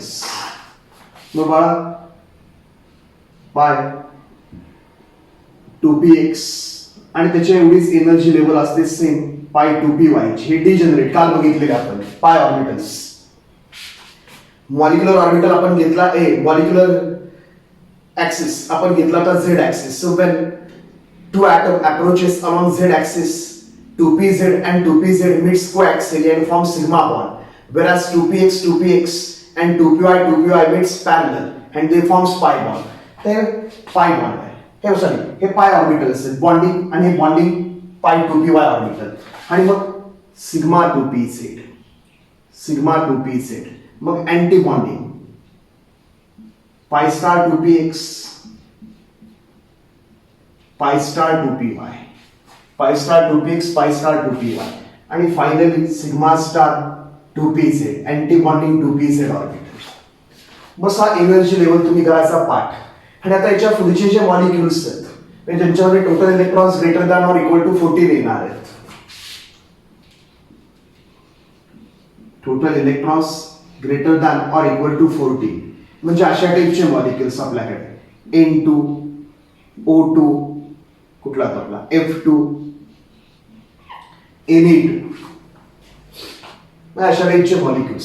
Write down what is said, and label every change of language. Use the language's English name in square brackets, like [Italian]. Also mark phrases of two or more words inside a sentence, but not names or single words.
[Marathi] मग बाळा पाय 2px आणि त्याची एवढीच [English] energy level [Marathi] असते [English] same pi 2py. [Marathi] हे डिजनरेट काल बघितलेले आपण [English] pi orbitals. molecular orbital [Marathi] आपण घेतला [English] molecular axis [Marathi] आपण घेतला तर [English] z axis. so when two atom approaches along z axis, 2pz and 2pz meets coaxially and form sigma bond, whereas 2px and 2py meets parallel and they forms pi bond. [Marathi] हे [English] pi bond [Marathi] आहे. हे सॉरी हे [English] pi orbitals [Marathi] आहेत बॉन्डिंग, आणि हे [English] bonding pi 2py orbital. [Marathi] आणि मग [English] sigma 2pz, sigma 2pz, मग anti bonding pi star 2px, pi star 2py, pi star 2px, pi star 2py, आणि finally sigma star 2pz anti bonding 2pz orbital. [Marathi] बस हा [English] energy level [Marathi] तुम्ही करायचा पाठ. आणि आता याच्या पुढचे जे मॉलिक्युल्स आहेत म्हणजे ज्यांच्यामध्ये [English] total electrons greater than or equal to 14 [Marathi] येणार आहेत. [English] total electrons greater than or equal to 14 [Marathi] म्हणजे अशा टाइपचे मॉलिक्युल्स आपल्याकडे N2, O2, कुठला तो आपला F2, Na2, अशा टाइपचे मॉलिक्युल्स.